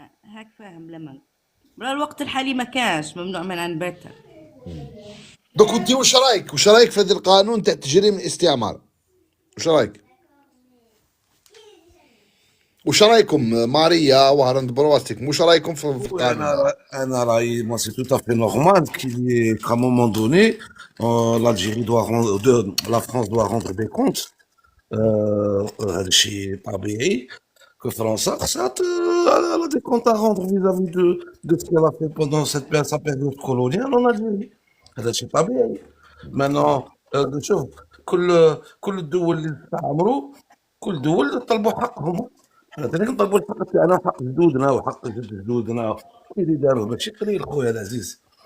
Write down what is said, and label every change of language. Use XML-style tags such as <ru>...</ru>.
<ar>هاك فاهم لما الوقت الحالي ما كانش ممنوع منع البتة. دوك انت واش رايك في هذا القانون تاع تجريم الاستعمار؟ واش رايكم ماريا وهرند بروستيك؟ واش رايكم في القانون؟ انا رايي</ar> <fr>moi c'est tout à fait normal qu'à un moment donné l'Algérie doit la France doit rendre des comptes.</fr> <ar>هذا الشيء طبيعي</ar> <fr>que</fr> <ar>فرنسا خصها</ar> <fr>elle a des comptes à rendre vis-à-vis de ce qu'elle a fait pendant sa période coloniale en Algérie.</fr> <ar>هذا الشيء طبيعي.</ar> <fr>maintenant</fr> <ar>شوف كل الدول اللي استعمروا كل الدول طلبوا حقهم. حنا كنطلبوا الحق تاعنا وحق جدودنا وحق جد جدودنا اللي داروه ماشي قليل خويا العزيز.</ar>